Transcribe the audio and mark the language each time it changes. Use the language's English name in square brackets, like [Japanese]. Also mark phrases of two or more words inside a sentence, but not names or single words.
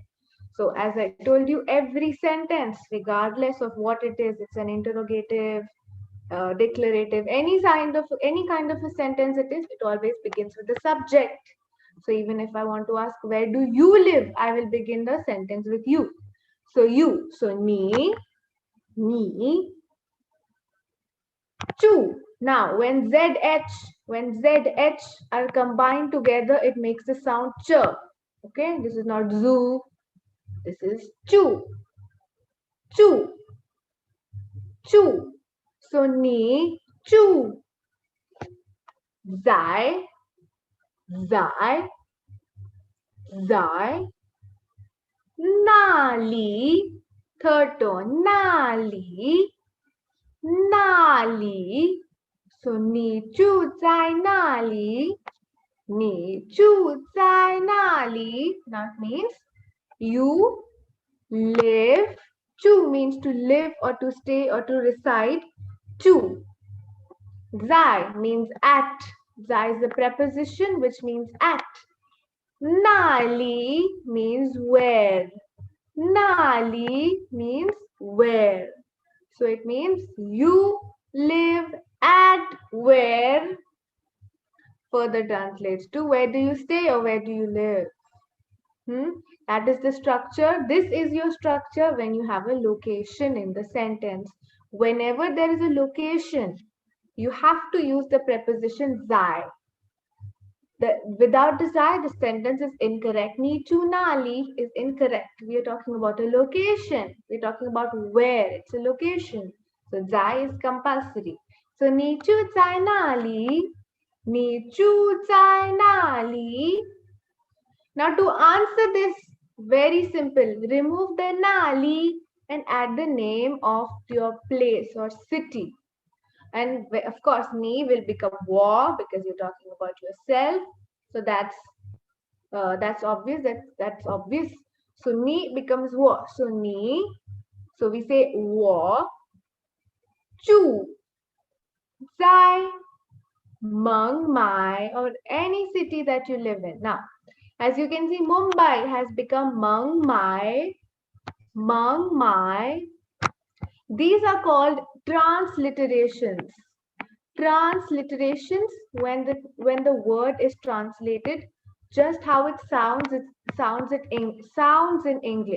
[English] So as I told you, every sentence, regardless of what it is, it's an interrogative, declarative, any kind of a sentence it is, it always begins with the subject. So even if I want to ask, where do you live? I will begin the sentence with you. So you, so [Chinese] 你，住. [English] Now when ZH are combined together, it makes the sound ch. Okay, this is not zoo. This is [Chinese] 住，住，住. So 你住，在，在，在, 哪里, [English] third tone, [Chinese] 哪里，哪里. So 你住在哪里，你住在哪里. [English] That means you live Chu means to live or to stay or to reside. Chu. Zai means at. Zai is the preposition which means at. Nali means where. Nali means where. So it means you live at where. Further translates to where do you stay or where do you live. That is the structure. This is your structure when you have a location in the sentence. Whenever there is a location, you have to use the preposition zai. Without the zai, the sentence is incorrect. [Chinese] 你住哪里 [English] is incorrect. We are talking about a location. We're talking about where. It's a location. So zai is compulsory. So [Chinese] 你住在哪里. 你住在哪里. [English] Now to answer this, very simple. Remove the nali and add the name of your place or city. And of course, ni will become wa because you're talking about yourself. So that's obvious. That's obvious. So ni becomes wa. So ni. So we say [Chinese] 我住在孟买 [English] or any city that you live in. Now, as you can see, Mumbai has become Meng Mai. Meng Mai. These are called transliterations. Transliterations, when the word is translated, just how it sounds in English.